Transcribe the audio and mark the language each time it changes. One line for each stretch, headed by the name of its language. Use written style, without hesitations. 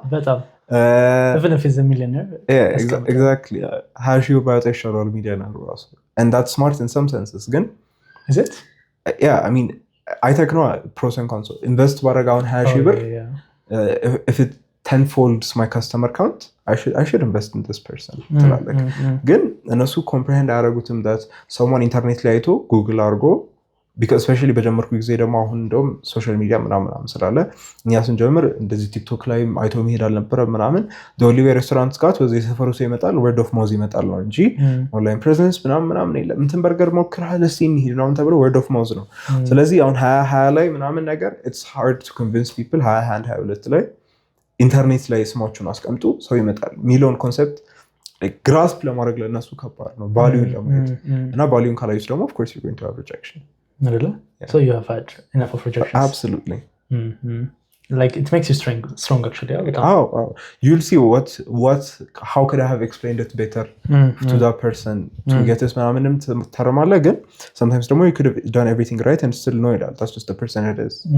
English: በጣም even if he's a millionaire exactly
Amharic: ሀሺ ባያወጣ ይሻላል ሚሊዮነሩ ራሱ
English: and that's smart in some senses ግን is it yeah I mean አይተክ ነው pros and cons invest
Amharic: ባረግ አሁን 20 ብር
English: if it tenfolds my customer count I should invest in this person
Amharic: ትላለክ ግን እነሱ
English: comprehend አያረጉትም that someone
Amharic: ኢንተርኔት ላይ አይቶ ጉግል አድርጎ because especially በጀመርኩ ጊዜ ደግሞ አሁን እንደውም ሶሻል ሚዲያ ምናምን ስላለ እኛ ስንጀምር እንደዚህ ቲክቶክ ላይ አይቶ መሄድ አልነበረ ምናምን
English: the only way restaurants
Amharic: ጋር ወደ ሰፈሩ ሰው ይመጣል word of mouth ይመጣል ነው እንጂ ኦንላይን ፕሬዘንስ ምናምን የለም እንትን በርገር ሞክራለህ እስቲ እንሂድ ነው ተብሎ word of mouth ነው ስለዚህ አሁን 2020 ላይ ምናምን ነገር
English: it's hard to convince people
Amharic: 2022 ላይ ኢንተርኔት ላይ ስማችሁን አስቀምጡ ሰው ይመጣል ሚሊዮን ኮንሰፕት grasp ለማድረግ ለነሱ ከባድ ነው ቫልዩን ለማየት እና ቫልዩን ካላዩት ደግሞ
English: of course you're going to have rejection really yeah. So you have had enough of rejections absolutely like it makes you strong actually you'll see what how could I have explained it better to that person to get this
Amharic: ምናምንም ተረማለ ግን
English: sometimes ደግሞ you could have done everything right and still know it that's just the person it is